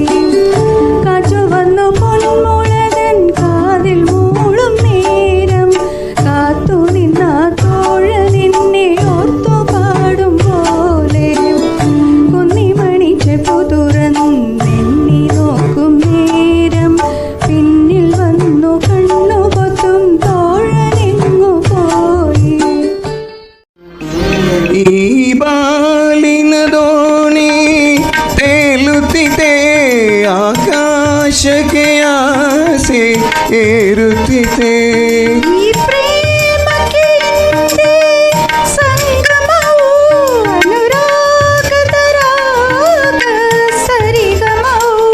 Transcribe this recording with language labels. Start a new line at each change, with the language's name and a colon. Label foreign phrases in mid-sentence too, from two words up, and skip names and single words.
Malayalam: കാറ്റു വന്നു പൊന്മുളതൻ കാതിൽ മൂളും നേരം കാത്തു നിന്ന തോഴനെന്നെ ഓർത്തു പാടും പോലെ. കുന്നിമണി ചെപ്പു തുറന്നെണ്ണി നോക്കും നേരം പിന്നിൽ വന്നു കണ്ണു പൊത്തും തോഴനെങ്ങു പോയി.
Kannada: ಈ ಬಾಲಿನ ದೋಣಿ ತೇಲುತ್ತಿದೆ ಆಕಾಶಕ್ಕೆ ಆಸೆ ಏರುತ್ತಿದೆ. ಈ ಪ್ರೇಮಕ್ಕೆ ಸಂಗಮವು ಅನುರಾಗದ ರಾಗ ಸರಿಗಮವು